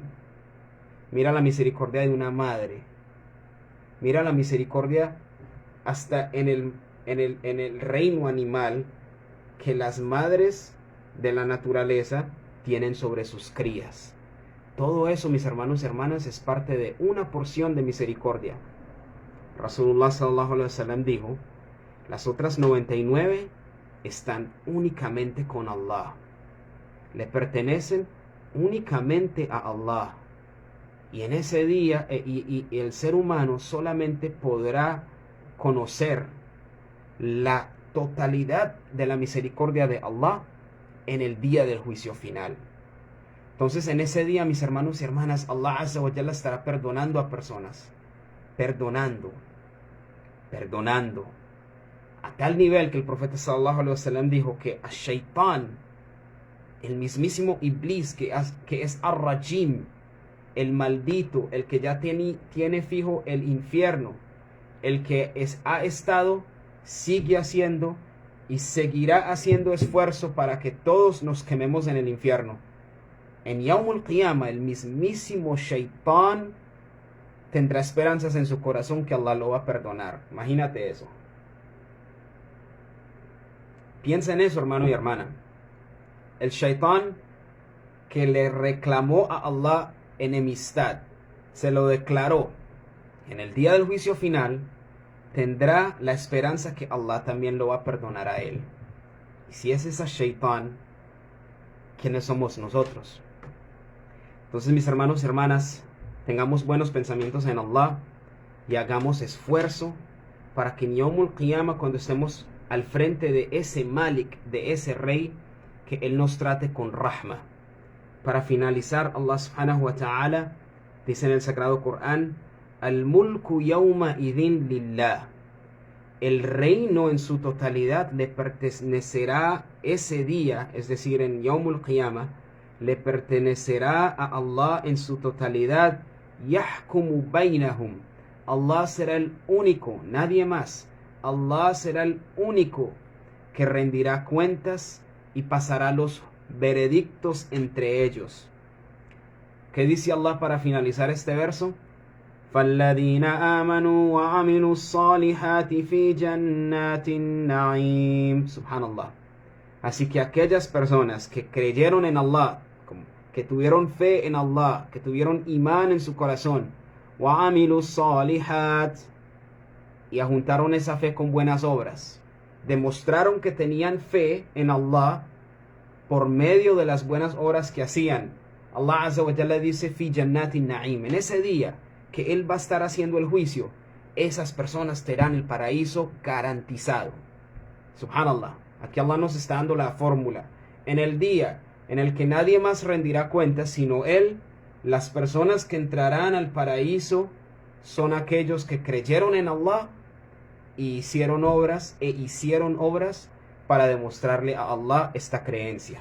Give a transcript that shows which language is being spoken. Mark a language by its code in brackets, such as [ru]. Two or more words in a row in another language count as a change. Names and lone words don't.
[es] Mira la misericordia de una madre. Mira la misericordia hasta en en el reino animal que las madres de la naturaleza tienen sobre sus crías. Todo eso, mis hermanos y hermanas, es parte de una porción de misericordia. [ar] رسول الله صلى الله عليه وسلم [es] dijo, las otras 99 están únicamente con Allah. Le pertenecen únicamente a Allah. Y en ese día, y el ser humano solamente podrá conocer la totalidad de la misericordia de Allah en el día del juicio final. Entonces, en ese día, mis hermanos y hermanas, [ar] الله عز وجل [es] estará perdonando a personas. Perdonando. A tal nivel que el profeta [ar] صلى الله عليه وسلم [es] dijo que a Shaitán, el mismísimo Iblis, que es Ar-Rajim, el maldito, el que ya tiene fijo el infierno, el que ha estado, sigue haciendo y seguirá haciendo esfuerzo para que todos nos quememos en el infierno. [ar] En يوم القيامة, [es] el mismísimo Shaitán tendrá esperanzas en su corazón que Allah lo va a perdonar. Imagínate eso. Piensa en eso, hermano y hermana. El Shaitán que le reclamó a Allah enemistad, se lo declaró, en el día del juicio final tendrá la esperanza que Allah también lo va a perdonar a él. Y si es ese Shaitán, ¿quiénes somos nosotros? Entonces, mis hermanos y hermanas, tengamos buenos pensamientos en Allah y hagamos esfuerzo para que en [ar] يوم القيامة, [es] cuando estemos al frente de ese Malik, de ese rey, que él nos trate con rahma. Para finalizar, [ar] الله سبحانه وتعالى [es] dice en el Sagrado Corán, [ar] الملك يومئذ لله. [es] El reino en su totalidad le pertenecerá ese día, es decir, en [ar] يوم القيامة, [es] le pertenecerá a Allah en su totalidad. [ar] يحكم بينهم. [es] Allah será el único, nadie más. Allah será el único que rendirá cuentas y pasará los veredictos entre ellos. ¿Qué dice Allah para finalizar este verso? [ar] فَالَّذِينَ آمَنُوا وَعَمِلُوا الصَّالِحَاتِ فِي جَنَّاتِ النَّعِيمِ. [es] Subhanallah. Así que aquellas personas que creyeron en Allah, que tuvieron fe en Allah, que tuvieron imán en su corazón, [ar] وَعَمِلُوا الصَّالِحَاتِ, [es] y ajuntaron esa fe con buenas obras, demostraron que tenían fe en Allah por medio de las buenas obras que hacían. [ar] الله عز وجل [es] dice, [ar] في جنات النعيم, [es] en ese día que Él va a estar haciendo el juicio, esas personas tendrán el paraíso garantizado. Subhanallah, aquí Allah nos está dando la fórmula. En el día en el que nadie más rendirá cuentas sino Él, las personas que entrarán al paraíso son aquellos que creyeron en Allah y hicieron obras para demostrarle a Allah esta creencia.